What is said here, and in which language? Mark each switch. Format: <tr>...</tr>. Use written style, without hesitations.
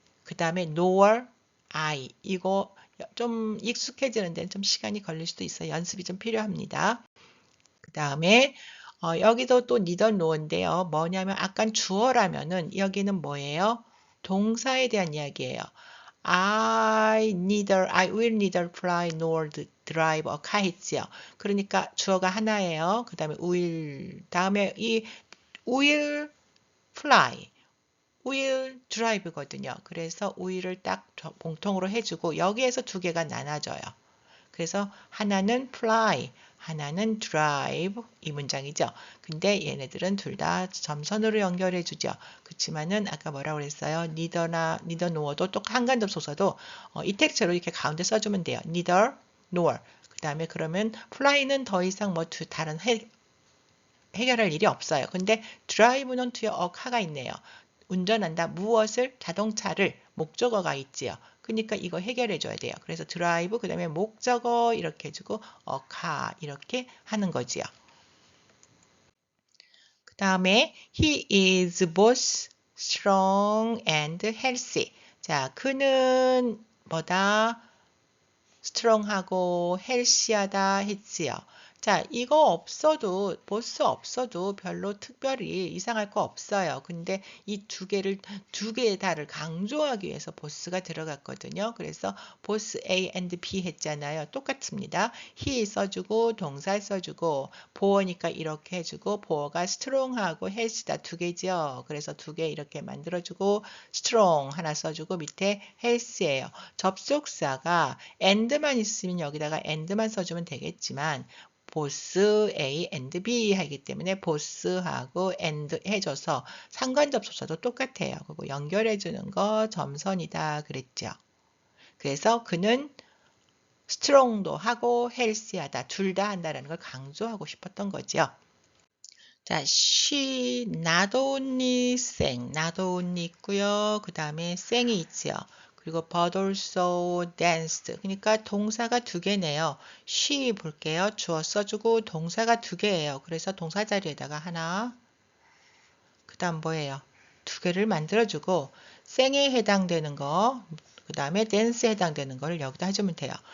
<ko>그 다음에 nor I 이거 좀 익숙해지는 데는 좀 시간이 걸릴 수도 있어요. 연습이 좀 필요합니다. 그 다음에 여기도 또 neither nor인데요. 뭐냐면 아까 주어라면은 여기는 뭐예요? 동사에 대한 이야기예요.</ko> <en>I will neither fly nor drive a car</en> <ko>했지요. 그러니까 주어가 하나예요. 그 다음에 will, 다음에 이 will fly, will drive거든요. 그래서 will을 딱 공통으로 해주고 여기에서 두 개가 나눠져요. 그래서 하나는 fly, 하나는 drive 이 문장이죠. 근데 얘네들은 둘 다 점선으로 연결해 주죠. 그렇지만은 아까 뭐라고 그랬어요? neither nor도 또 한간접속사도 이 텍스트로 이렇게 가운데 써주면 돼요. neither nor. 그 다음에 그러면 fly는 더 이상 뭐 다른 해결할 일이 없어요. 근데 drive는 뒤에 어카가 있네요. 운전한다. 무엇을? 자동차를 목적어가 있지요. 그러니까 이거 해결해 줘야 돼요. 그래서 드라이브 그 다음에 목적어 이렇게 해주고 카 이렇게 하는 거지요. 그 다음에</ko> <en>he is both strong and healthy.</en> <ko>자, 그는 뭐다? 스트롱하고 헬시하다 했지요. 자, 이거 없어도, 보스 없어도 별로 특별히 이상할 거 없어요. 근데 이 두 개의 다를 강조하기 위해서 보스가 들어갔거든요. 그래서 보스 A and B 했잖아요. 똑같습니다. he 써주고, 동사 써주고, 보어니까 이렇게 해주고, 보어가 스트롱하고 헬시다 두 개죠. 그래서 두 개 이렇게 만들어주고, 스트롱 하나 써주고, 밑에 헬스예요. 접속사가 and만 있으면 여기다가 and만 써주면 되겠지만 보스 A and B 하기 때문에 보스하고 and 해줘서 상관접속사도 똑같아요. 그리고 연결해주는 거 점선이다 그랬죠. 그래서 그는 스트롱도 하고 헬시하다 둘 다 한다라는 걸 강조하고 싶었던 거죠. 자,</ko> <en>she not only sang, not only</en> <ko>있고요. 그 다음에 sing이 있죠. 그리고</ko> <en>but also danced.</en> <ko>그러니까 동사가 두 개네요. she 볼게요. 주어 써주고 동사가 두 개예요. 그래서 동사 자리에다가 하나, 그 다음 뭐예요? 두 개를 만들어주고 생에 해당되는 거, 그 다음에 댄스에 해당되는 거를 여기다 해주면 돼요.</ko>